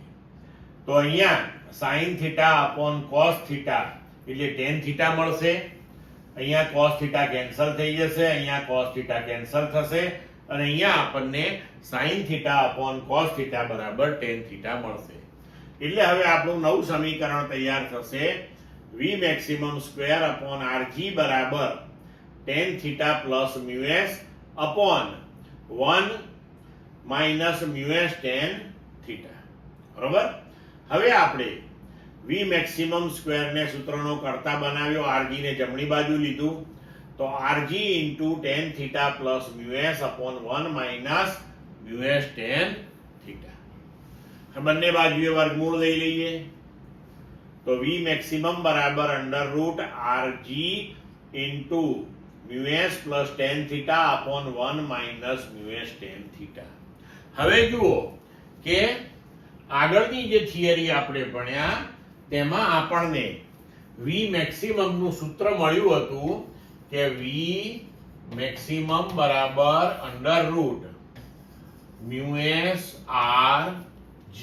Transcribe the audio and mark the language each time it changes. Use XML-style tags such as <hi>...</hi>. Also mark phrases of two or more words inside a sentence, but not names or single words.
<gu>તો અહીંયા</gu> <en>sin theta upon cos theta</en> <gu>એટલે</gu> <en>tan theta</en> <gu>મળશે. અહીંયા</gu> <en>cos theta</en> <gu>કેન્સલ થઈ જશે, અહીંયા</gu> <en>cos theta</en> <gu>કેન્સલ થશે અને અહીંયા આપણને</gu> <en>sin theta upon cos theta</en> <gu>બરાબર</gu> <en>tan theta</en> <gu>મળશે. એટલે હવે આપણું નવું સમીકરણ તૈયાર થશે.</gu> <en>v maximum square upon rg બરાબર tan theta plus mu s upon 1 minus mu s tan theta.</en> <gu>બરોબર. હવે આપણે</gu> <en>v maximum square</en> <gu>ને સૂત્રનો કરતા બનાવ્યો,</gu> <en>rg</en> <gu>ને જમણી બાજુ લીધું, તો</gu> <en>rg into tan theta plus mu s upon 1 minus mu s tan theta.</en> <gu>બંને બાજુએ વર્ગમૂળ લઈ લઈએ તો</gu> <en>v maximum બરાબર under root rg into mu s plus tan theta upon 1 minus mu s tan theta.</en> <gu>હવે જુઓ કે આગળની જે થિયરી આપણે ભણ્યા તેમાં આપણને</gu> <en>v maximum</en> <gu>નું સૂત્ર મળ્યું હતું કે</gu> <en>v maximum</en> <gu>બરાબર</gu> <en>under root mu s r g.</en>